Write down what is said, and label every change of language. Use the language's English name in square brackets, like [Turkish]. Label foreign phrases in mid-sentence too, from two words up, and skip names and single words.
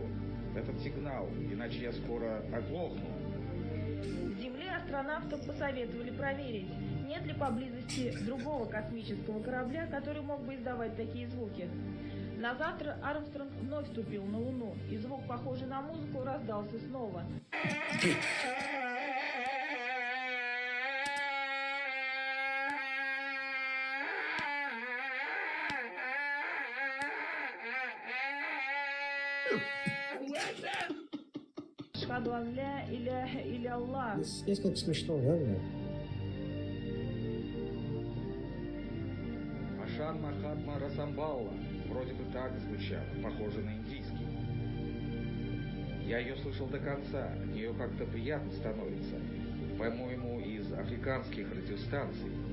[Russian] Этот сигнал, иначе я скоро оглохну. С Земли астронавтам посоветовали проверить, нет ли поблизости другого космического корабля, который мог бы издавать такие звуки. На завтра Армстронг вновь ступил на Луну, и звук, похожий на музыку, раздался снова. [Arabic] أشهد أن لا إله إلا الله. [Russian] Здесь как смешно, да? Ашан Махатма Расамбалла. Вроде бы так звучало, похоже на индийский. Я ее слышал до конца, от нее как-то приятно становится. По-моему, из африканских радиостанций.